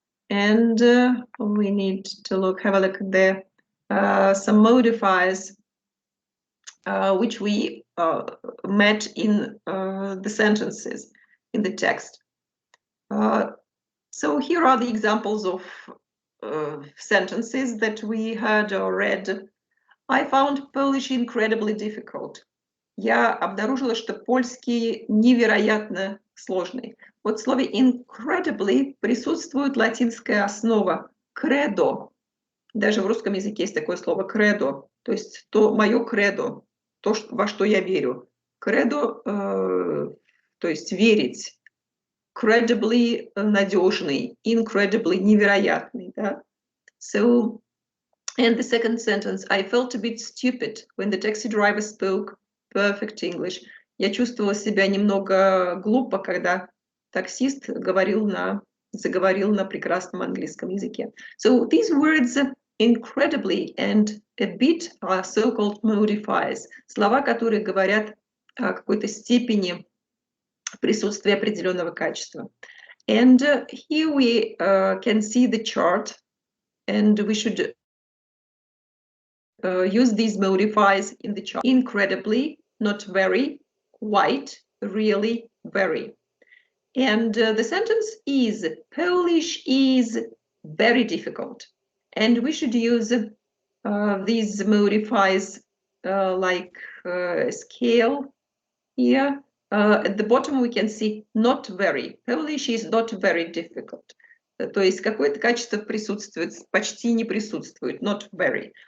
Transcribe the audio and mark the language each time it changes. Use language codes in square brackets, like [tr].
[en] And we need to have a look at the some modifiers which we met in the sentences in the text. So here are the examples of sentences that we heard or read. I found Polish incredibly difficult. [ru] Я обнаружила, что польский невероятно сложный. Вот в слове incredibly присутствует латинская основа credo. Даже в русском языке есть такое слово credo, то есть мое credo, то, во что я верю. Credo, то есть верить. Credibly надежный, incredibly невероятный. Да? [en] So, and the second sentence, I felt a bit stupid when the taxi driver spoke perfect English. [ru] Я чувствовала себя немного глупо, когда таксист заговорил на прекрасном английском языке. [en] So these words incredibly and a bit are so-called modifiers. [ru] Слова, которые говорят о какой-то степени присутствия определенного качества. [en] And here we can see the chart, and we should use these modifiers in the chart. Incredibly, not very, quite, really, very. And the sentence is, Polish is very difficult. And we should use these modifiers like scale here. At the bottom we can see not very. Polish is not very difficult. [ru] То есть какое-то качество присутствует, почти не присутствует, not very.